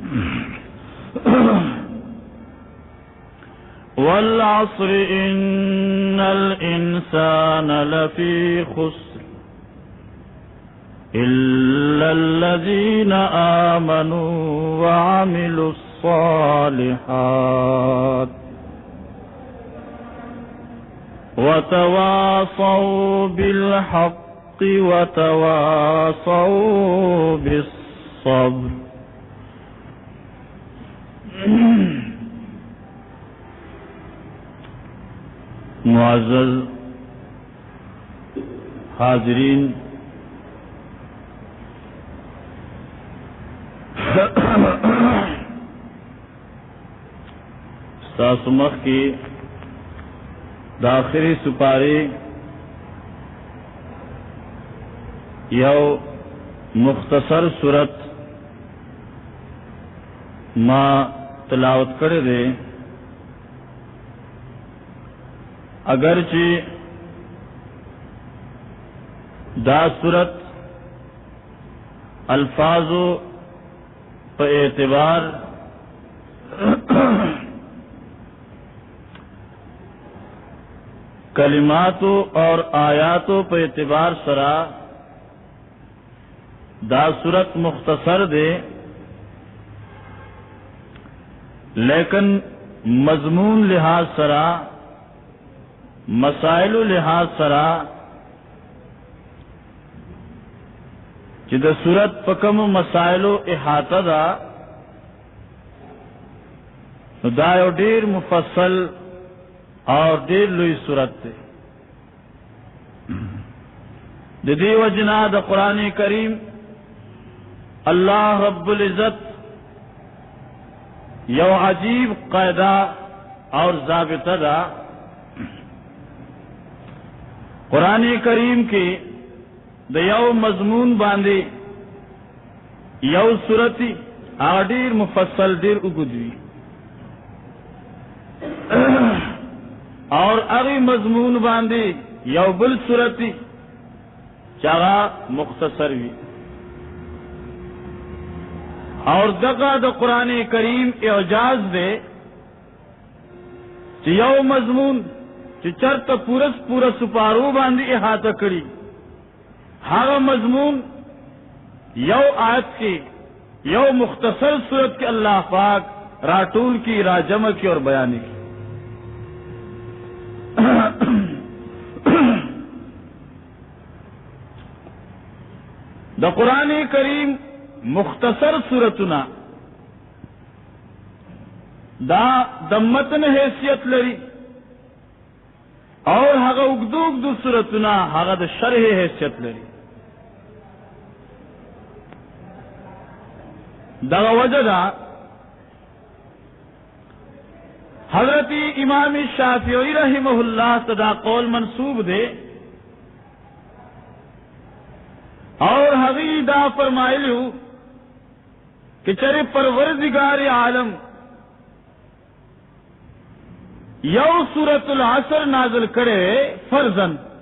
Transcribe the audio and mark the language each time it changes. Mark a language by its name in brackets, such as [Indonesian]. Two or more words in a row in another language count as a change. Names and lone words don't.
[Arabic] والعصر إن الإنسان لفي خسر إلا الذين آمنوا وعملوا الصالحات وتواصوا بالحق وتواصوا بالصبر. [Pashto] معزز حاضرین، ساسمخ کی داخری سپاری یو مختصر صورت ما تلاوت کرے دے، اگرچہ دا صورت الفاظو پہ اعتبار کلماتو اور آیاتو پہ اعتبار سرا دا صورت مختصر دے، لیکن مضمون لحاظ سرا مسائل لحاظ سرا چې د صورت پکم مسائل احاطه دا نو دا یو ډیر مفصل اور ډیر لوی صورت دی. د دې وجنا د قرآن کریم اللہ رب العزت یو عجیب قاعدہ اور ضابطہ دا قرآن کریم کی د یو مضمون باندې یو سورتی ډیر مفصل ډیر اوږد اور اغی مضمون باندې یو بل سورتی چاغا مختصر وی. اور دغه د قرآن کریم اعجاز دے چې یو مضمون چې چرته پوره سپارو باندې احاطه کړي هغه مضمون یو آیت کې یو مختصر صورت کې اللہ پاک راټول کی راجمع کی اور بیان کی. دا قرآن کریم مختصر سورتنا دا دمتن حیثیت لري اور هغه اوږدو سورتنا هغه د شرح حیثیت لري. دا وجہ دا حضرت امام شافعی رحمہ اللہ صدا قول منصوب دے اور حقی دا فرمائلو کہ چرے پروردگار عالم یو سورۃ العصر نازل کرے فرضاً